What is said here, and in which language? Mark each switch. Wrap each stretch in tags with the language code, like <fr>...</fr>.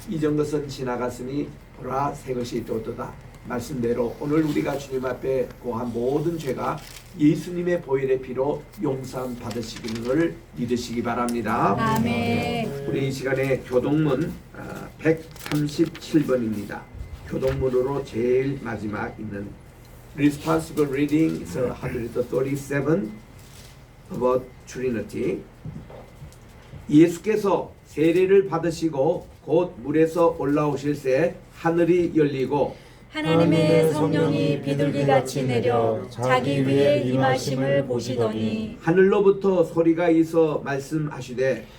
<ko>이전 것은 지나갔으니 보라 새 것이 또도다. 말씀대로 오늘 우리가 주님 앞에 고한 모든 죄가 예수님의 보혈의 피로 용서 받으시기를 믿으시기 바랍니다. 아멘. 우리 이 시간에 교동문 137번입니다. 교동문으로 제일 마지막 있는</ko> <en>Responsible Reading is 137 about Trinity.</en> <ko>예수께서 세례를 받으시고 곧 물에서 올라오실새 하늘이 열리고 하나님의 성령이 비둘기같이 내려 자기 위에 임하심을 보시더니 하늘로부터 소리가 있어 말씀하시되</ko>